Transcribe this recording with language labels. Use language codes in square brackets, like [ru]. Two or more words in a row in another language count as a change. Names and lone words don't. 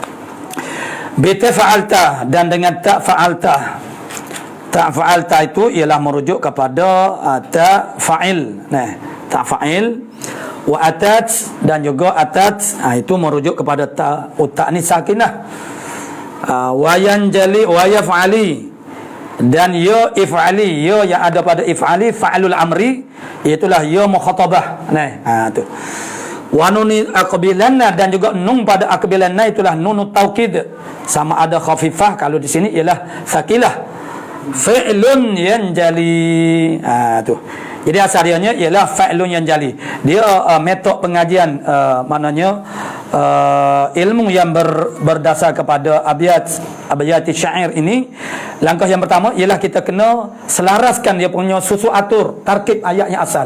[ar] بتا فعلت, [ms] dan dengan [ar] تاء فعلت. [ms] Tak fa'alta itu ialah merujuk kepada tak fa'il. Tak fa'il. [ar] وأتت, [ms] dan juga atat itu merujuk kepada tak ni sakinah. [ar] وينجلي ويفعلي, [ms] dan ya if'ali, ya yang ada pada if'ali [ar] فعل الأمر, [ms] itulah [ar] ياء المخاطبة. [ms] Tu. [ar] ونون أقبلن, [ms] dan juga nun pada aqbilanna itulah [ar] نون التوكيد, [ms] sama ada khafifah, kalau di sini ialah sakilah. [ar] فعل ينجلي. [ms] Tu. Jadi asalnya ialah [ar] فعل ينجلي. [ms] Dia metod pengajian maknanya ilmu yang berdasar kepada abiyat syair ini. Langkah yang pertama ialah kita kena selaraskan dia punya susu atur tarkib ayatnya asal.